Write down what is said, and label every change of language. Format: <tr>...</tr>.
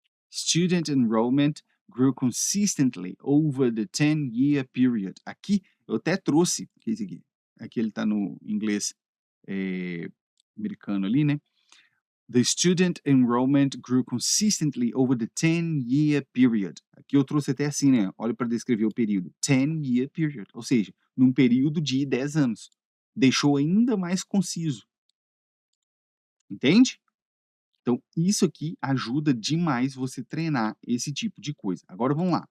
<en>Student enrollment grew consistently over the 10-year period.</en> <pt>Aqui eu até trouxe, que é esse aqui. Aqui ele está no inglês americano ali, né?</pt> <en>The student enrollment grew consistently over the 10-year period.</en> <pt>Aqui eu trouxe até assim, né? Olha para descrever o período.</pt> <en>10-year period.</en> <pt>Ou seja, num período de 10 anos. Deixou ainda mais conciso. Entende? Então, isso aqui ajuda demais você treinar esse tipo de coisa. Agora vamos lá.</pt>